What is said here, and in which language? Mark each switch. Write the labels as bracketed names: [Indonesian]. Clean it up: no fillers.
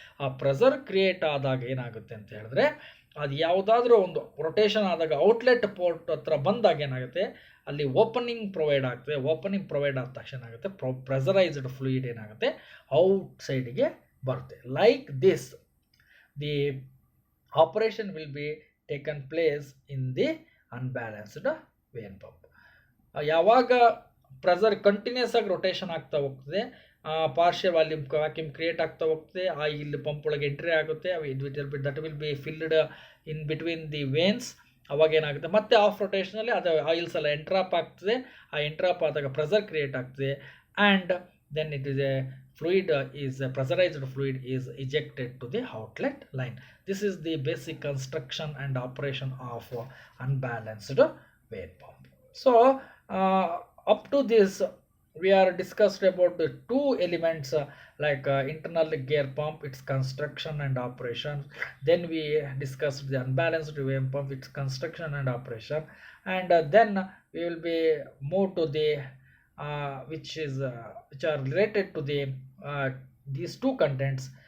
[Kannada] ಆ pressure create ಆದಾಗ ಏನಾಗುತ್ತೆ ಅಂತ ಹೇಳಿದ್ರೆ ಅದು ಯಾವುದಾದ್ರೂ ಒಂದು ರೊಟೇಷನ್ ಆದಾಗ ಔಟ್ಲೆಟ್ ಪೋರ್ಟ್ ಹತ್ರ ಬಂದಾಗ ಏನಾಗುತ್ತೆ, ಅಲ್ಲಿ ಓಪನಿಂಗ್ ಪ್ರೊವೈಡ್ ಆಗ್ತದೆ. ಓಪನಿಂಗ್ ಪ್ರೊವೈಡ್ ಆದ ತಕ್ಷಣ ಏನಾಗುತ್ತೆ, ಪ್ರೆಸರೈಸ್ಡ್ ಫ್ಲೂಯಿಡ್ ಏನಾಗುತ್ತೆ ಔಟ್ ಸೈಡ್ಗೆ ಬರುತ್ತೆ. [English] Like this the operation will be taken place in the unbalanced Vane pump. [Kannada] ಯಾವಾಗ ಪ್ರೆಸರ್ ಕಂಟಿನ್ಯೂಸ್ ಆಗಿ ರೊಟೇಷನ್ ಆಗ್ತಾ ಹೋಗ್ತದೆ, ಪಾರ್ಷಿಯಲ್ ವ್ಯಾಕ್ಯೂಮ್ ಕ್ರಿಯೇಟ್ ಆಗ್ತಾ ಹೋಗ್ತದೆ, ಆ ಇಲ್ಲಿ ಪಂಪ್ ಒಳಗೆ ಎಂಟ್ರಿ ಆಗುತ್ತೆ, [English] That will be filled in between the vanes. [Kannada] ಅವಾಗ ಏನಾಗುತ್ತೆ, ಮತ್ತೆ ಆಫ್ ರೊಟೇಷನಲ್ಲಿ ಅದು ಆಯಿಲ್ಸ್ ಎಲ್ಲ ಎಂಟ್ರಾಪ್ ಆಗ್ತದೆ. ಆ ಎಂಟ್ರಾಪ್ ಆದಾಗ ಪ್ರೆಸರ್ ಕ್ರಿಯೇಟ್ ಆಗ್ತದೆ, [English] And then it is a fluid is pressurized fluid is ejected to the outlet line. This is the basic construction and operation of unbalanced Vane pump. So up to this we are discussed about the two elements like internal gear pump, its construction and operation. Then we discussed the unbalanced Vane pump, its construction and operation, and then we will be moved to the which are related to the these two contents.